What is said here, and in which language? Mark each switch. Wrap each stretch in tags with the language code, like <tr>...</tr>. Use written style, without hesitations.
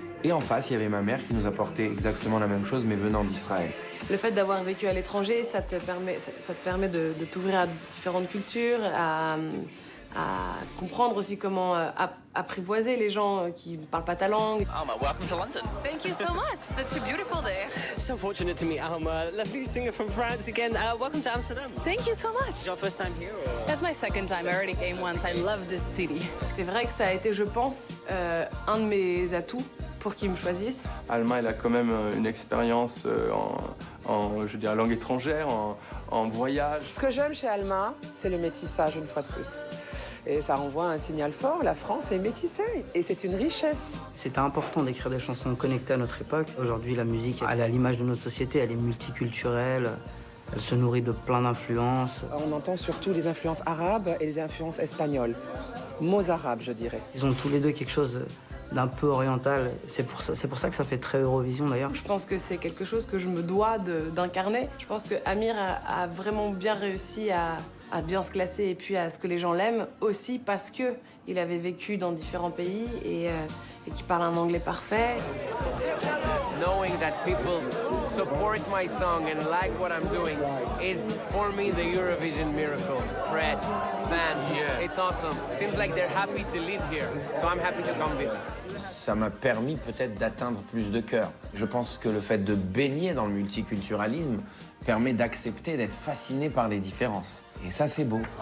<fr>Et en face, il y avait ma mère qui nous apportait exactement la même chose, mais venant d'Israël. Le fait d'avoir vécu à l'étranger, ça te permet de t'ouvrir à différentes cultures, à comprendre aussi comment apprivoiser les gens qui ne parlent pas ta langue.</fr> <en>Alma, welcome to London. Thank you so much. Such a beautiful day. So fortunate to meet Alma, lovely singer from France again. Welcome to Amsterdam. Thank you so much. Your first time here? Or... That's my second time. I already came once. I love this city.</en> <fr>C'est vrai que ça a été, je pense, un de mes atouts pour qu'ils me choisissent. Alma, elle a quand même une expérience je dirais, langue étrangère, en voyage. Ce que j'aime chez Alma, c'est le métissage, une fois de plus. Et ça renvoie un signal fort, la France est métissée et c'est une richesse. C'était important d'écrire des chansons connectées à notre époque. Aujourd'hui, la musique, elle a l'image de notre société, elle est multiculturelle, elle se nourrit de plein d'influences. On entend surtout les influences arabes et les influences espagnoles. Mots arabes, je dirais. Ils ont tous les deux quelque chose d'un peu oriental. C'est pour ça que ça fait très Eurovision, d'ailleurs. Je pense que c'est quelque chose que je me dois d'incarner. Je pense que Amir a vraiment bien réussi à bien se classer et puis à ce que les gens l'aiment aussi parce que il avait vécu dans différents pays et qu'il parle un anglais parfait.</fr> <en>Knowing that people support my song and like what I'm doing is for me the Eurovision miracle. Press, fans, it's awesome. Seems like they're happy to live here, so I'm happy to come visit.</en> <fr>Ça m'a permis peut-être d'atteindre plus de cœurs. Je pense que le fait de baigner dans le multiculturalisme permet d'accepter d'être fasciné par les différences. Et ça, c'est beau.</fr>